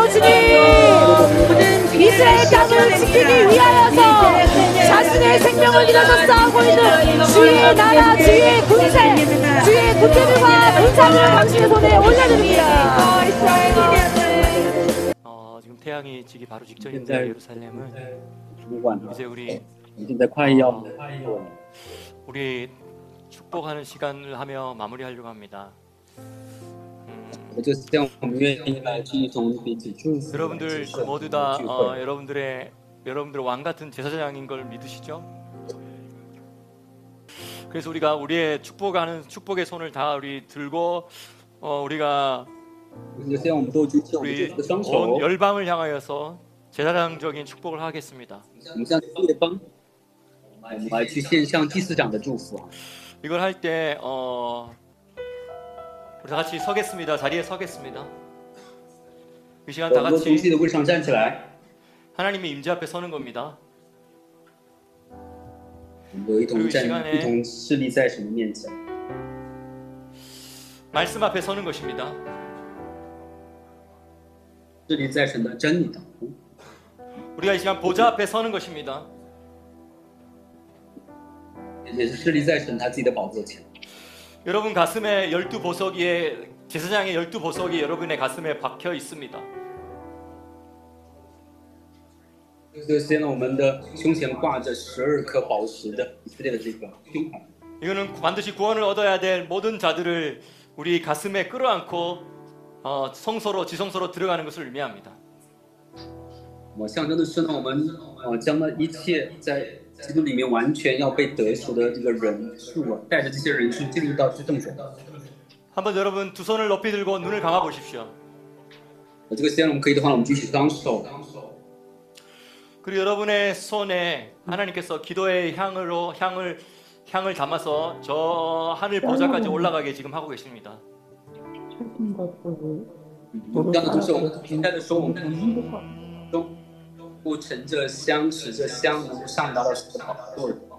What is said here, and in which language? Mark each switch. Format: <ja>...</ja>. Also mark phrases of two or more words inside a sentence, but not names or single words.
<ko>주님, 이스라엘 땅을 지키기 위하여서 자신의 생명을 잃어서 싸우고 있는 주의 나라, 주의 군세, 주의 군대들과 군사를 당신의 손에 올려드립니다. 지금 태양이 지기 바로 직전인데 예루살렘은</ko> <zh>主管</zh> <ko>이제 우리</ko> <zh>现在快要</zh> <ko>우리 축복하는 시간을 하며 마무리하려고 합니다.</ko> <zh>我就希望我们愿意来一同彼此祝福。</zh> <ko>여러분들 모두 다 여러분들 왕 같은 제사장인 걸 믿으시죠? 그래서 우리가 우리의 축복의 손을 다 우리 들고 우리가</ko> <zh>我就希望我们都举起我们自</zh> <ko>우리</ko> <zh>己的双手，</zh> <ko>온 열방을 향하여서 제사장적인 축복을 하겠습니다.</ko> <zh>我们向列邦，我们来去献上祭司长的祝福。</zh> <ko>이걸 할 때 우리 다 같이 서겠습니다. 자리에 서겠습니다. 이 시간</ko> <zh>我</zh> <ko>다</ko> <zh>们都</zh> <ko>같이</ko> <zh>从自己的位置上站起来，</zh> <ko>하나님의 임재 앞에 서는 겁니다.</ko> <zh>我们都一同站，一同侍立在神的面前。</zh> <ko>말씀 앞에 서는 것입니다.</ko> <zh>侍立在神的真理当中，</zh> <ko>우리가 이 시간 보좌 앞에 서는 것입니다.</ko> <zh>也是侍立在神他自己的宝座前。</zh> <ko>여러분 가슴에 12보석이에 제사장의 12보석이 여러분의 가슴에 박혀 있습니다.</ko> <zh>这些呢，我们的胸前挂着12颗宝石的以色列的这个胸牌。</zh> <ko>이거는 반드시 구원을 얻어야 될 모든 자들을 우리 가슴에 끌어안고 성소로 지성소로 들어가는 것을 의미합니다.</ko> <zh>我象征的是呢，我们将那一切在基督里面完全要被得赎的这个人数啊，带着这些人数进入到至圣所。</zh> <ko>한번 여러분 두 손을 높이 들고 눈을 감아 보십시오.</ko> <zh>这个时间我们可以的话，我们举起双手，</zh> <ko>그리고 여러분의 손에 하나님께서 기도의 향을 담아서 저 하늘 보좌까지 올라가게 지금 하고 계십니다.</ko> <zh>这样的同时，我们平淡的说，我们中不乘着香，使这香能够上达到神的宝座。</zh>